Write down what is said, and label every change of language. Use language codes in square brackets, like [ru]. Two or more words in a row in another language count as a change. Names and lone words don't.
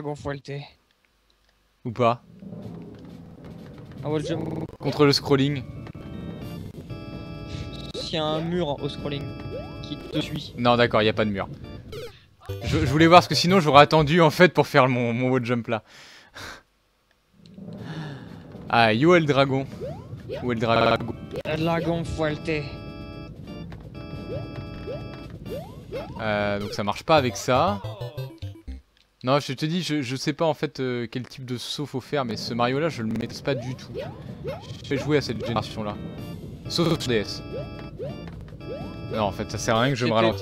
[fr] Ou pas? [en] Un wall jump [fr] contre le scrolling? S'il y a un mur au scrolling qui te suit. Non d'accord, il n'y a pas de mur. Je voulais voir parce que sinon j'aurais attendu en fait pour faire mon [en] wall jump [fr] là. Ah, yo Eldragon. Ou Eldrago. Eldragon fuerte. Donc ça marche pas avec ça. Non, je te dis, je sais pas en fait quel type de saut faut faire, mais ce Mario là je le maîtrise pas du tout. Je vais jouer à cette génération là. Sauf sur DS. Non, en fait ça sert à rien que je me ralentisse.